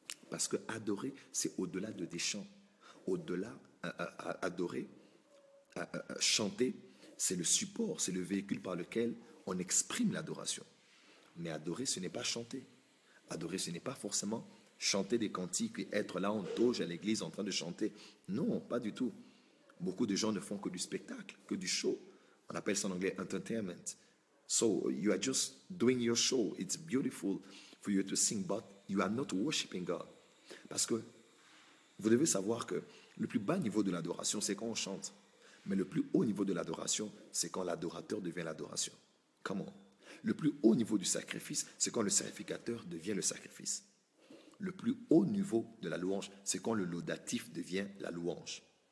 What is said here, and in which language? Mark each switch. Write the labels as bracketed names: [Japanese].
[French] Parce que adorer, c'est au-delà de des chants. Au-delà, adorer, chanter, c'est le support, c'est le véhicule par lequel on exprime l'adoration. Mais adorer, ce n'est pas chanter. Adorer, ce n'est pas forcément chanter des cantiques et être là en toge à l'église en train de chanter. Non, pas du tout. Beaucoup de gens ne font que du spectacle, que du show. On appelle ça en anglais entertainment. [English] So you are just doing your show. It's beautiful for you to sing, but you are not worshiping God. [French] Parce que vous devez savoir que le plus bas niveau de l'adoration, c'est quand on chante. Mais le plus haut niveau de l'adoration, c'est quand l'adorateur devient l'adoration. Comment? Le plus haut niveau du sacrifice, c'est quand le sacrificateur devient le sacrifice. Le plus haut niveau de la louange, c'est quand le laudatif devient la louange.